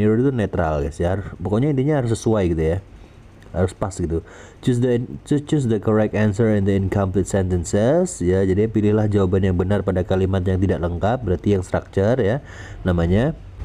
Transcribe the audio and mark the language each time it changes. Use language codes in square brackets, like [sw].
[id] Neuter itu netral guys ya. Pokoknya intinya harus sesuai gitu ya. Harus pas gitu. [en] Choose the correct answer in the incomplete sentences [id] ya. Jadi pilihlah jawaban yang benar pada kalimat yang tidak lengkap, berarti yang [en] structure [id] ya namanya.